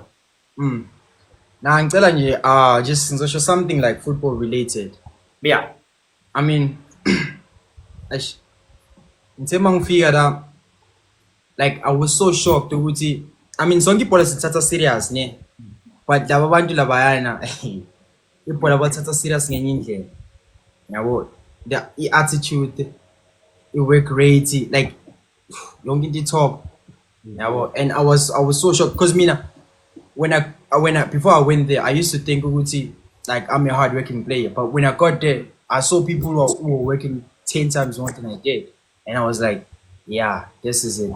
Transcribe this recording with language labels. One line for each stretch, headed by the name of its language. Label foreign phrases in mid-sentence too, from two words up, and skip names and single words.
English: Now I'm telling you, just something like football related. Yeah. I mean, in terms figure that, like I was so shocked to see. I mean, some people are serious, ne? But the
Zulu: abantu labayana,
English: people are serious ngenyindlela. Yabo, the attitude, the work rate, like young in the top. Yabo, and I was so shocked because when I before I went there, I used to think like I'm a hardworking player, but when I got there, I saw people who were working 10 times more than I did, and I was like, yeah, this is it.